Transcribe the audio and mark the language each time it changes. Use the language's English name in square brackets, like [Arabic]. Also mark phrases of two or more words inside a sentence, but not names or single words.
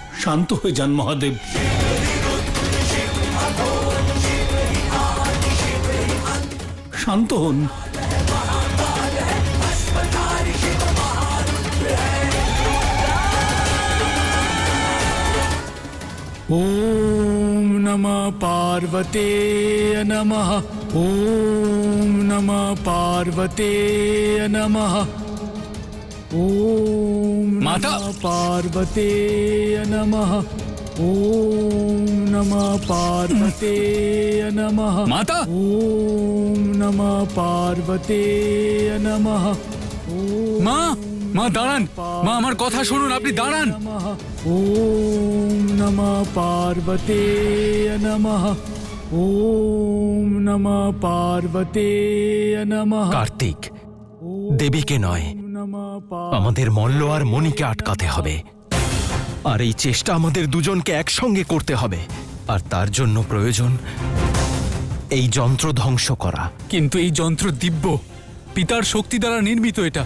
[Bangla] শান্ত হয়ে যান মহাদেব। শান্ত হন। [Sanskrit] ॐ नमः पार्वते नमः। ॐ नमः पार्वते नमः। ॐ माता! नमः पार्वते नमः। ॐ नमः पार्वते नमः। माता! ॐ नमः पार्वते नमः। [Bangla] মা, মা দাঁড়ান। মা, আমার কথা শুনুন, আপনি দাঁড়ান। [Sanskrit] नमः। ॐ नमः पार्वते नमः। ॐ नमः पार्वते नमः। [Bangla] কার্তিক, দেবীকে নয়, [Sanskrit] नमः [Bangla] আমাদের মল্ল আর মণিকে আটকাতে হবে। আর এই চেষ্টা আমাদের দুজনকে একসঙ্গে করতে হবে। আর তার জন্য প্রয়োজন এই যন্ত্র ধ্বংস করা। কিন্তু এই যন্ত্র দিব্য, পিতার শক্তি দ্বারা নির্মিত এটা।